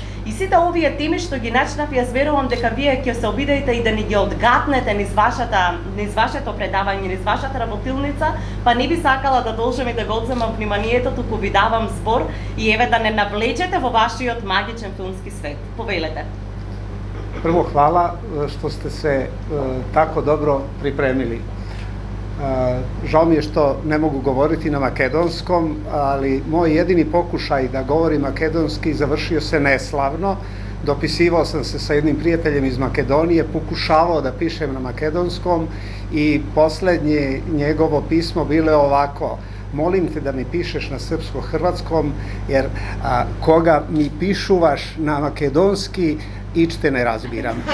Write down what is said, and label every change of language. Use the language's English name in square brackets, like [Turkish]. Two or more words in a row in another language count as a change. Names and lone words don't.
[Macedonian] И сите овие теми што ги начнав, јас верувам дека вие ќе се обидете и да ни ги одгатнете низ вашето предавање, низ вашата работилница, па не би сакала да должам и да го одземам вниманието, туку ви давам збор и еве да не навлечете во вашиот магичен филмски свет. Повелете. [Serbian] Prvo, hvala što ste se tako dobro pripremili. Žao mi je što ne mogu govoriti na makedonskom, ali moj jedini pokušaj da govorim makedonski završio se neslavno. Dopisivao sam se sa jednim prijateljem iz Makedonije, pokušavao da pišem na makedonskom i poslednje njegovo pismo bilo je ovako: molim te da mi pišeš na srpsko-hrvatskom, jer [Macedonian] кога ми пишуваш на македонски, ичте не разбирам.